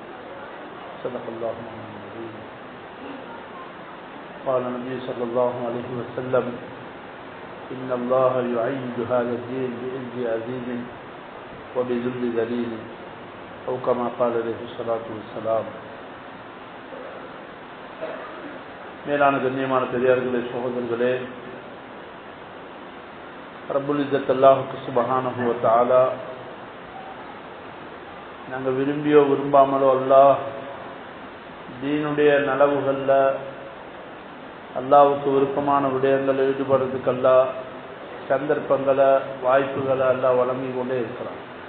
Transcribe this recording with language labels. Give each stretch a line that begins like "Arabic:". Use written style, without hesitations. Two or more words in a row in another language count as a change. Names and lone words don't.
Arabic: صدق الله العظيم. قال النبي صلى الله عليه وسلم: إن الله يعيد هذا الدين بعز عزيز وبذل ذليل، أو كما قال عليه الصلاة والسلام.
Tamil: மேலான கண்ணியமான பெரியார்களே, சகோதரர்களே,
Arabic: رب العزة
Tamil: அல்லாஹ்வுக்கு
Arabic: سبحانه وتعالى
Tamil: நாங்கள் விரும்பியோ விரும்பாமலோ அல்லாஹ் தீனுடைய நலவுகளில் அல்லாஹ்வுக்கு விருப்பமான விடயங்களில் ஈடுபடுறதுக்கு அல்லாஹ் சந்தர்ப்பங்களை வாய்ப்புகளை அல்லாஹ் வழங்கி கொண்டே இருக்கிறான்.